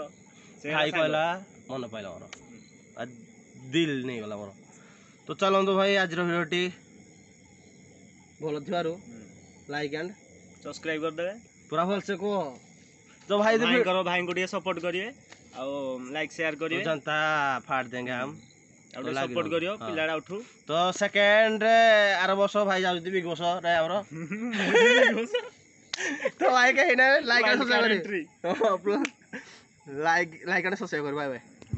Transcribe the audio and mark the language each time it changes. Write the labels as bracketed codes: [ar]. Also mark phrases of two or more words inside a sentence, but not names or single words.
[or] ଭାଇ କହିଲା ମନେ ପାଇଲା ମୋର ଦିଲ୍ ନେଇଗଲା ମୋର ତ ଚାଲନ୍ତୁ ଭାଇ ଆଜିର ଭିଡ଼ିଓଟି ଭଲ ଥିବାରୁ [en] like and [or] ସବସ୍କ୍ରାଇବ୍ କରିଦେବେ ପୁରା ଭଲସେ କୁହ ତ ଭାଇ ଭାଇଙ୍କୁ ଟିକେ ସପୋର୍ଟ କରିବେ ଆଉ [en] like share [or] କରିବେ [hi] जनता फाड़ देंगे हम [or] ଆଉ ଟିକେ ସପୋର୍ଟ କରିବ ପିଲାଟା ଉଠୁ ତ ସେକେଣ୍ଡ ଆର ବର୍ଷ ଭାଇ ଯାଉଛନ୍ତି ବିଗ ବସ୍ ରେ ଆମର ତ ଭାଇ କାହିଁ ନା [en] like and subscribe [or] କରିବେ [en] like and subscribe [or] କରିବେ [en] bye bye.